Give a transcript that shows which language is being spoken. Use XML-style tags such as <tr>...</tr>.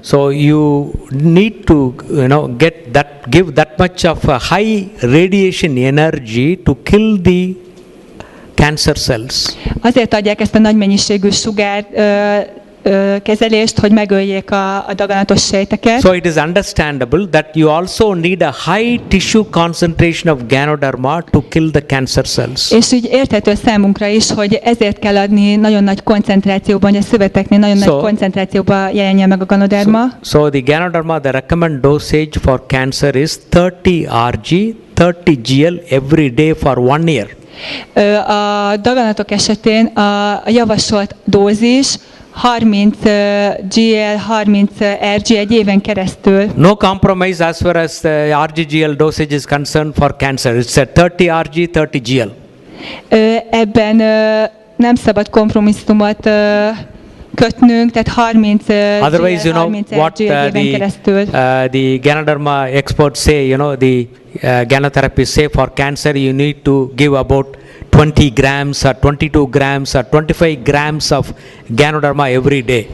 <en>So you need to give that much of a high radiation energy to kill the cancer cells.</en> <hu>Azért adják ezt a nagy mennyiségű sugár kezelést, hogy megöljék a daganatos sejteket.</hu> <en>So it is understandable that you also need a high tissue concentration of Ganoderma to kill the cancer cells.</en> <hu>És így érthető számunkra is, hogy ezért kell adni nagyon nagy koncentrációban, hogy a szöveteknél nagyon nagy koncentrációban jelenjen meg a Ganoderma.</hu> <en>So the Ganoderma, the recommended dosage for cancer is 30 Rg, 30 Gl every day for 1 year.</en> <hu>A daganatok esetén a javasolt dózis 30 GL, 30 RG egy éven keresztül.</hu> <en>No compromise as far as the RGGL dosage is concerned for cancer. It's a 30 Rg, 30 GL.</en> <hu>Ebben nem szabad kompromisszumot kötnünk, tehát 30</hu> <en>Otherwise,</en> <hu>GL, 30</hu> <en>what</en> <hu>RG egy éven keresztül.</hu> <en>the Ganoderma experts say, the Ganotherapy say for cancer you need to give about 20 grams or 22 grams or 25 grams of Ganoderma every day.</en>